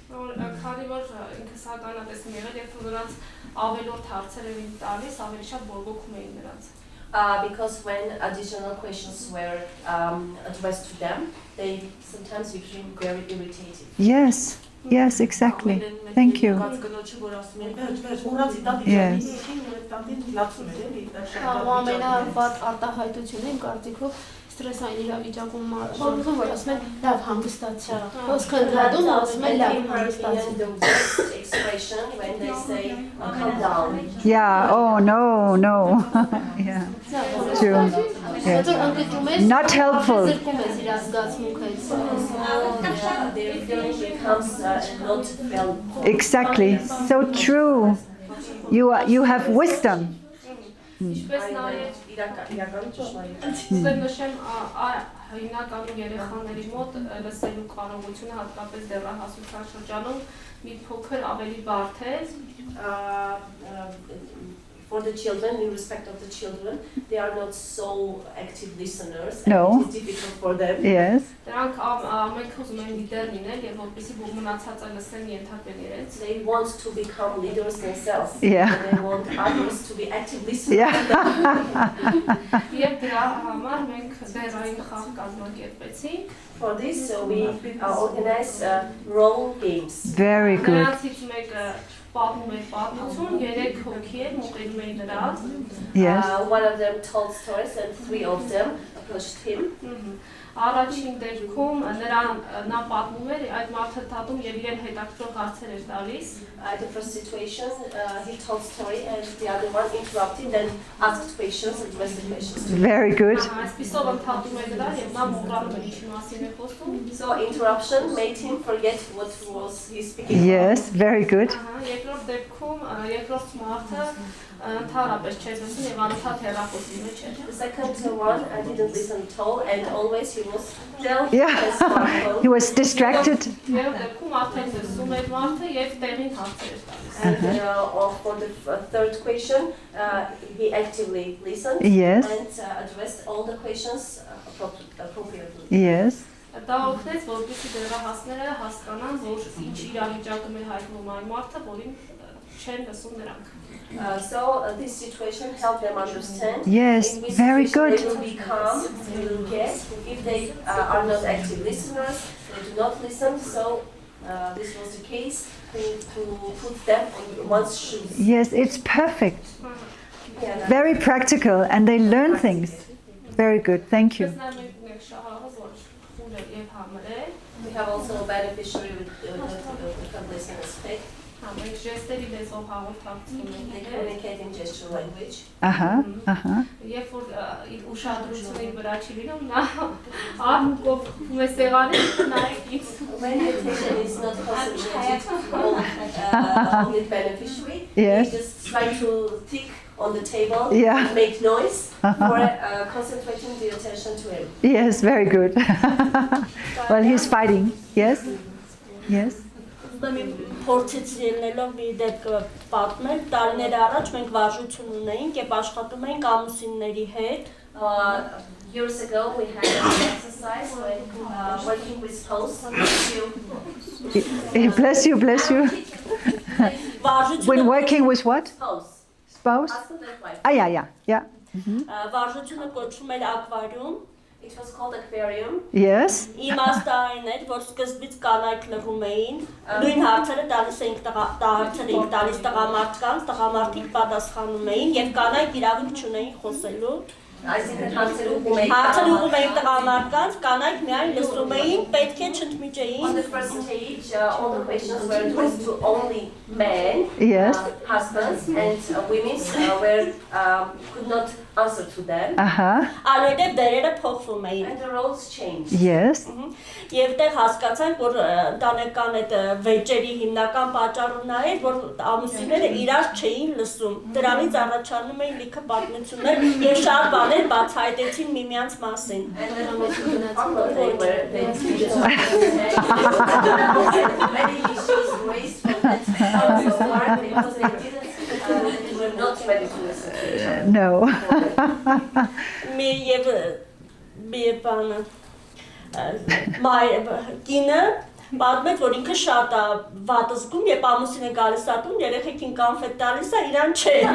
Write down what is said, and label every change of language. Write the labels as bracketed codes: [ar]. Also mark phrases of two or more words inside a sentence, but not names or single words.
[en] Because when additional questions were addressed to them, they sometimes became very irritated. Yes, exactly. Thank you. Yes. [hy] Ստրեսային իրավիճակում մարդու որ ասում են լավ հանգստացա ոսքը ընդհատում ասում են լավ հանգստացա [en] expression when they say calm down. Yeah, oh no. Yeah. True. Yes. Not helpful. Their feeling becomes not felt. Exactly. So true. You have wisdom. [hy] Ինչպես նաև իրական ճշմարիտ։ նշեմ հիմնականում երեխաների մոտ լսելու կարողությունը հատկապես դեռահասության շրջանում մի փոքր ավելի բարդ է [en] For the children, in respect of the children, they are not so active listeners. No. And it is difficult for them. Yes. [hy] Դրանք ամենք ուզում են լիդեր լինել եւ որպեսզի մնացածը լսեն ենթարկեն իրենց։ [en] They want to become leaders themselves. Yeah. And they want others to be active listeners. Yeah. [hy] Եվ դրա համար մենք դերային խաղ կազմակերպեցինք։ [en] For this, we organize role games. Very good. [hy] Նրանցից մեկը պատմում էր պատմություն, 3 հոգի էր մոտենում էին նրան։ [en] Yes. One of them told stories and 3 of them approached him. [hy] Առաջին դեպքում նա պատմում էր այդ մարդը դատում եւ իրեն հետաքրքրող հարցեր էր տալիս։ [en] The first situation, he told story and the other one interrupted and asked questions and addressed the questions. Very good. [hy] Այսպիսով ընդհատում էր դրան եւ նա մոռանում էր ինչի մասին է խոսում։ [en] So interruption made him forget what was he speaking about. Yes, very good. [hy] Երկրորդ դեպքում երկրորդ մարդը ընդհանրապես չէր լսում եւ անընդհատ հեռախոսի մեջ էր։ [en] The second one, I didn't listen at all and always he was dealt Yeah. with his smartphone. He was distracted. [hy] Երրորդ դեպքում արդեն լսում էր մարդը եւ տեղին հարցեր էր տալիս։ [en] And for the third question, he actively listened Yes. and addressed all the questions appropriately. Yes. [hy] Դա օգնեց, որպեսզի դեռահասները հասկանան, որ ինչ իրավիճակում է հայտնվում այն մարդը, որին չեն լսում նրանք։ [en] So this situation helped them understand. Yes, in which very situation good. They will become, they will get, if they are not active listeners, they do not listen. So this was the case to put them on one's shoes. Yes, it's perfect. Yeah, Very practical, and they learn things. Very good. Thank you. we have also a beneficiary with the listen and speak. They communicate in gesture language. [hy] Երբ որ ուշադրությունը իր վրա չի լինում, նա աղմուկով խփում է սեղանին, նայեք ինձ։ [en] When the attention is not concentrated on the beneficiary, Yes. they just try to tick on the table Yeah. and make noise for concentrating the attention to him. Yes, very good. Well, he's fighting. Yes. Yes. [hy] Փորձից ելնելով մի դեպք պատմել, տարիներ առաջ մենք վարժություն ունեինք եւ աշխատում էինք ամուսինների հետ։ [en] Years ago, we had an exercise when working with spouse. Bless you, bless you. When working with what? Spouse? Husband and wife. Yeah. [hy] Վարժությունը կոչվում էր ակվարիում։ [en] It was called aquarium. Yes. [hy] Իմաստը այն էր, որ սկզբից կանայք լռում էին, նույն հարցերը տալիս էինք տղամարդկանց պատասխանում էին եւ կանայք իրավունք չունեին խոսելու։ Հարցերը ուղղում էին տղամարդկանց, կանայք միայն լսում էին, պետք է չընդմիջեին։ [en] On the first stage, all the questions were addressed to only men, Yes. husbands, and women could not answer to them. [hy] Այնուհետև դերերը փոխվում էին։ [en] And the roles changed. Yes. [hy] Եվ դեռ հասկացանք, որ ընտանեկան այդ վեճերի հիմնական պատճառը նա էր, որ ամուսինները իրար չէին լսում։ Դրանից առաջանում էին լիքը պատմություններ եւ շատ բաներ բացահայտեցին միմյանց մասին։ [en] And then many issues raised from that part because they were not ready to listen. No. [hy] Կինը պատմեց, որ ինքը շատ է վատ զգում, երբ ամուսինը գալիս է տուն, երեխեքին կանֆետ տալիս է, իրան չէ։